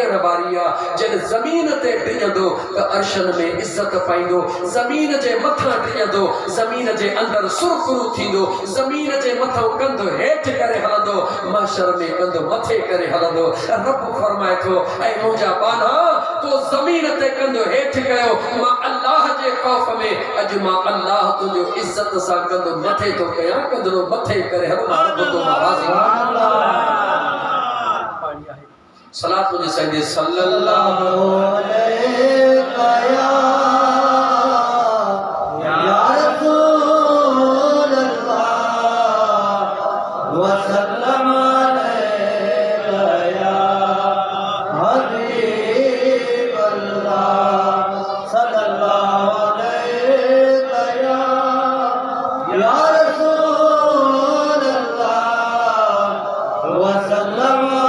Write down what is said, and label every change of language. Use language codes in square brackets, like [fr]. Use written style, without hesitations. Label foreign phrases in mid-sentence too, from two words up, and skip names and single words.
[sd] वारी आहे जॾहिं ज़मीन ते डिॼंदो त अर्शन में इज़त पाईंदो ज़मीन जे मथां डिॼंदो ज़मीन जे अंदरि सुरखुरू थींदो ज़मीन जे मथां कंधु हेठि करे हलंदो महशर में कंधु मथे करे हलंदो रब फरमाए थो ऐं मुंहिंजा बाना तो ज़मीन ते कंधु हेठि कयो मां अल्लाह जे ख़ौफ़ में अॼु मां अल्लाह तुंहिंजो इज़त सां कंधु मथे थो कयां कंधु मथे करे हल मां रब तो नाराज़ [ar] صلاة مجھے سيد صلى الله عليه يا رسول الله وسلم عليك يا حبيب الله صلى الله عليك يا رسول الله وسلم